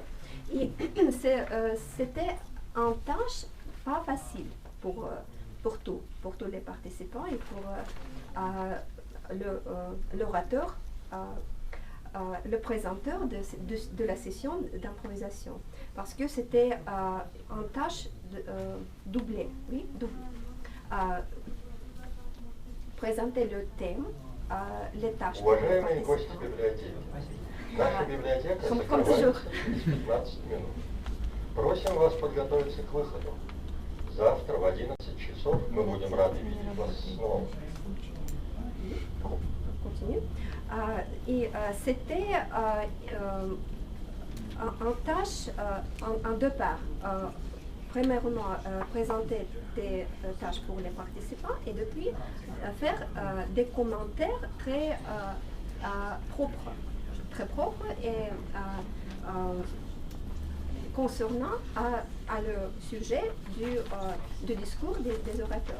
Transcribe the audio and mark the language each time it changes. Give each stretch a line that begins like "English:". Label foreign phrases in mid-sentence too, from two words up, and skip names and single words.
French: Et c'était une tâche pas facile pour tous les participants et pour l'orateur, le présenteur de la session d'improvisation, parce que c'était une tâche doublée, oui, présenter le thème, les tâches.
Russian: Уважаемые гости библиотеки, наша библиотека закрывается через 15 минут. Просим вас подготовиться к выходу. Завтра в 11 часов мы будем рады видеть вас снова.
French: Et c'était en tâche en deux parts. Premièrement, présenter des tâches pour les participants et depuis faire des commentaires très propres et concernant le sujet du discours des orateurs.